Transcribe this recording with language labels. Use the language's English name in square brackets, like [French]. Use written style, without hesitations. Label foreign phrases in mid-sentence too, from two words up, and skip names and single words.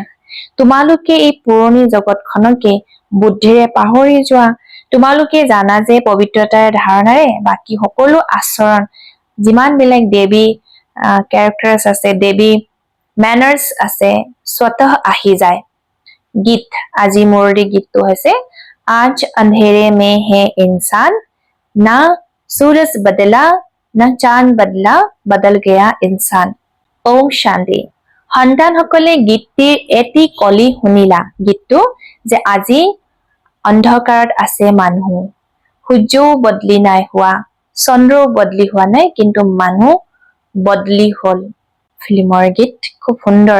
[Assamese] তোমালোকে এই পুৰণি জগতখনকে বুদ্ধিৰে পাহৰি যোৱা। তোমালোকে জানা যে পবিত্ৰতাৰ ধাৰণাৰে বাকী সকলো আচৰণ, যিমান বিলাক দেৱী কেৰেক্টাৰ্ছ আছে, দেৱী মেনাৰ্ছ আছে, স্বতঃ আহি যায়। গীত, আজি মুৰলী গীতটো হৈছে, [Hindi] আজ अंधेरे में है इंसान, ना सूरज बदला ना चांद बदला, बदल गया इंसान। [Assamese] ওম শান্তি। সন্তানসকলে গীতটিৰ এটি কলি শুনিলা। গীতটো যে আজি অন্ধকাৰত আছে মানুহ, সূৰ্যও বদলি নাই হোৱা, চন্দ্ৰও বদলি হোৱা নাই, কিন্তু মানুহ বদলি হল। ফিল্মৰ গীত, খুব সুন্দৰ।